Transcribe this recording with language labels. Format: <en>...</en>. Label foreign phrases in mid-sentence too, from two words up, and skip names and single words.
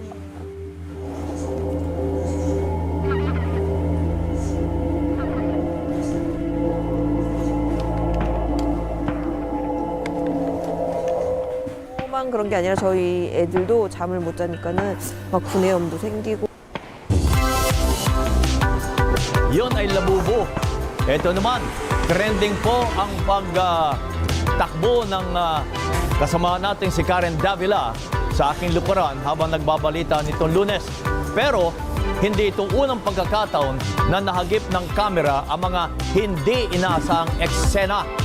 <ko>그런 게 아니라 저희 애들도 잠을 못 자니까는 막 구내염도 생기고.</ko> <tl>Yon ay labubo. Ito naman, trending po ang pagtakbo ng kasama natin si Karen Davila sa aking lukuran habang nagbabalita nitong Lunes. Pero hindi ito unang pagkakataon na nahagip ng kamera ang mga hindi inaasang eksena.</tl>